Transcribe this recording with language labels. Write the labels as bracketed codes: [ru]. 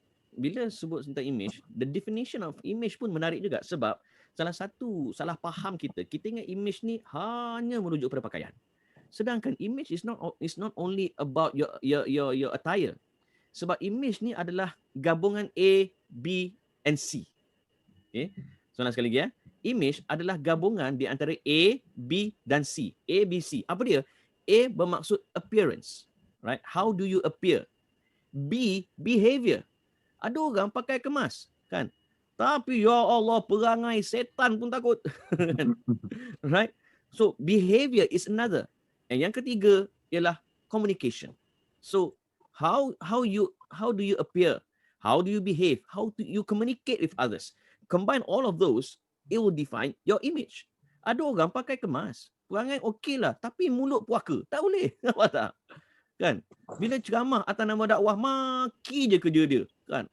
[ms] Bila sebut tentang image, [en] the definition of image [ms] pun menarik juga sebab salah satu salah faham kita ingat image ni hanya merujuk pada pakaian. Sedangkan [en] image is not only about your attire. [ms] Sebab image ni adalah gabungan A, B and C. Okay? Soalan sekali lagi ya. Image adalah gabungan di antara A, B dan C. A, B, C. Apa dia? A bermaksud appearance. Right? [en] How do you appear? B, behavior. [ms] Ada orang pakai kemas. Kan? Tapi ya Allah, perangai setan pun takut. Right? [en] So, behavior is another. [ms] And yang ketiga ialah communication. [en] So, how do you appear? How do you behave? How do you communicate with others? Combine all of those, it will define your image. [ms] Ada orang pakai kemas, perangai okey lah, tapi mulut puaka. Tak boleh. Nampak tak? Kan? Bila ceramah atas nama dakwah, maki je kerja dia. Kan?